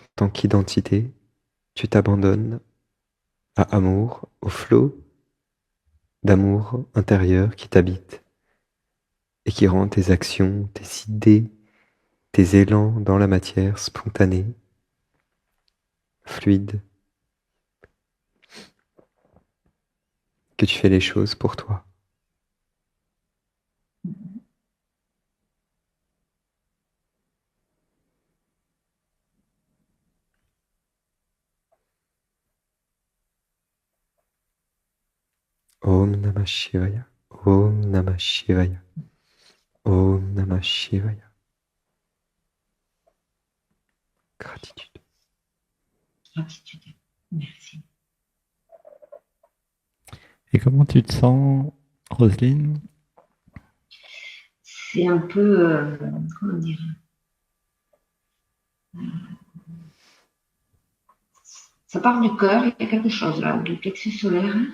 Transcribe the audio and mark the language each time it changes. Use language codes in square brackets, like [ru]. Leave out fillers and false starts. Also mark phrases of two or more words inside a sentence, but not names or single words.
[fr] tant qu'identité, tu t'abandonnes à amour, au flot d'amour intérieur qui t'habite et qui rend tes actions, tes idées, tes élans dans la matière spontanée, fluide, que tu fais les choses pour toi. [sa] ओम् नमः शिवाय, ओम् नमः शिवाय, ओम् नमः शिवाय. [fr] Gratitude. Gratitude. Merci. Et comment tu te sens, Roselyne? C'est un peu, comment dire, ça part du cœur, il y a quelque chose là, du plexus solaire.